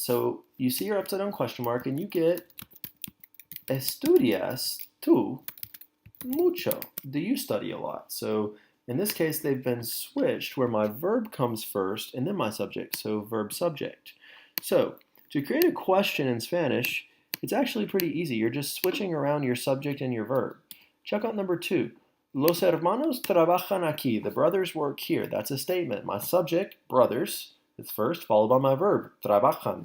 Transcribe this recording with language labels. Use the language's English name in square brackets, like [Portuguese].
[English] So you see your upside down question mark and you get [Spanish] estudias tú mucho. [English] Do you study a lot? So in this case, they've been switched where my verb comes first and then my subject, so verb-subject. So to create a question in Spanish, it's actually pretty easy. You're just switching around your subject and your verb. Check out number two. [Spanish] Los hermanos trabajan aquí. [English] The brothers work here. That's a statement. My subject, brothers, is first, followed by my verb, trabajan.